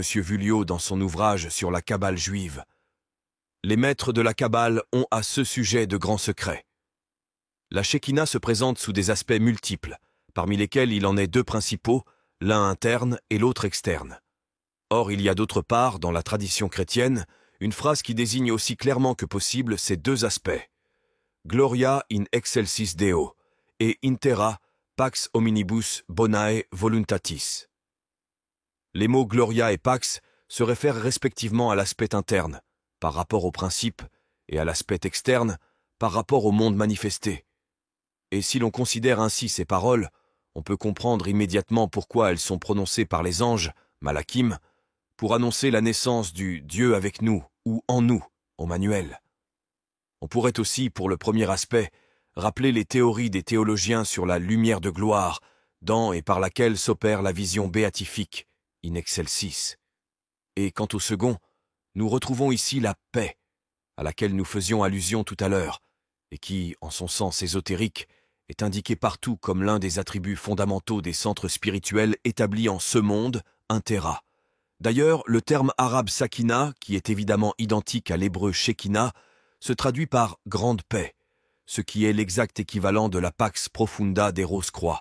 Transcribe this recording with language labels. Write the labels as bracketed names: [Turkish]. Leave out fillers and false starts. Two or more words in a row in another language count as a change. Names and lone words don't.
[French] Vuillot dans son ouvrage sur la Kabbale juive. Les maîtres de la Kabbale ont à ce sujet de grands secrets. La Shekinah se présente sous des aspects multiples, parmi lesquels il en est deux principaux, l'un interne et l'autre externe. Or, il y a d'autre part, dans la tradition chrétienne, une phrase qui désigne aussi clairement que possible ces deux aspects. [Latin] Gloria in excelsis Deo et intera pax hominibus bonae voluntatis. [French] Les mots [Latin] Gloria et Pax [French] se réfèrent respectivement à l'aspect interne, par rapport au principe, et à l'aspect externe, par rapport au monde manifesté. Et si l'on considère ainsi ces paroles, on peut comprendre immédiatement pourquoi elles sont prononcées par les anges, Malakim, pour annoncer la naissance du Dieu avec nous, ou en nous, au manuel. On pourrait aussi, pour le premier aspect, rappeler les théories des théologiens sur la lumière de gloire, dans et par laquelle s'opère la vision béatifique, [Latin] in excelsis. [French] Et quant au second, nous retrouvons ici la paix, à laquelle nous faisions allusion tout à l'heure, et qui, en son sens ésotérique, est indiquée partout comme l'un des attributs fondamentaux des centres spirituels établis en ce monde, intera. D'ailleurs, le terme arabe sakina, qui est évidemment identique à l'hébreu shekinah, se traduit par « grande paix », ce qui est l'exact équivalent de la [Latin] pax profunda [French] des Rose-Croix.